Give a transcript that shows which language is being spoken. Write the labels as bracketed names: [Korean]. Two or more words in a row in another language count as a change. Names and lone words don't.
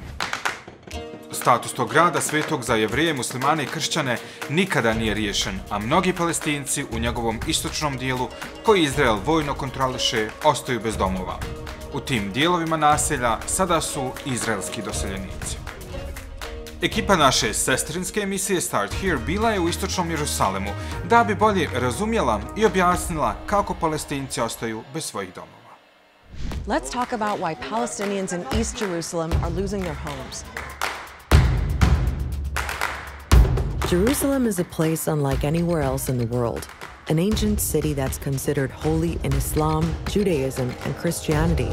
[Bosnian] Status tog grada, svetog za Jevreje, muslimane i kršćane, nikada nije riješen, a mnogi Palestinci u njegovom istočnom dijelu, koji Izrael vojno kontroliše, ostaju bez domova. U tim dijelovima naselja sada su izraelski doseljenici. Ekipa naše sestrinske emisije Start Here bila je u Istočnom Jerusalemu da bi bolje razumjela i objasnila kako Palestinci ostaju bez svojih domova. [English] Let's talk about why Palestinians in East Jerusalem are losing their homes. Jerusalem is a place unlike anywhere else in the world, an ancient city that's considered holy in Islam, Judaism, and Christianity.